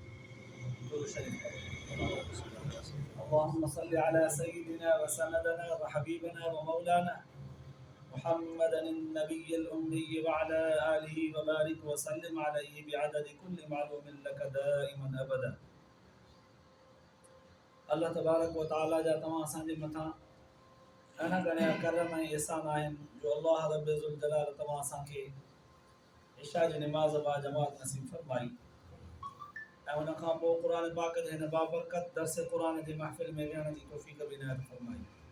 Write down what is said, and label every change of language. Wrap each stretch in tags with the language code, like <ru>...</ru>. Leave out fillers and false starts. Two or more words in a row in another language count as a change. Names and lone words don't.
<ar>اللهم صل على سيدنا وسندنا وحبيبنا ومولانا محمد النبي الأمي وعلى آله وبارك وسلم عليه بعدد كل معلوم لك دائما أبدا. الله تبارك وتعالى</ar> <sd>जा तमाम असांजे मथां अना गणिया करम ऐं एहसान आहिनि जो अल्लाह</sd> <ar>رب ذو الجلال</ar> <sd>तमाम असांखे इशा जी निमाज़ बा जमात नसीब फरमाई ऐं उन खां पोइ क़ुर पाक जे हिन बाबरकत दर्स क़ुर जी महफ़िल में विहण जी तौफ़ीक़ बि इनायत फरमाई।</sd>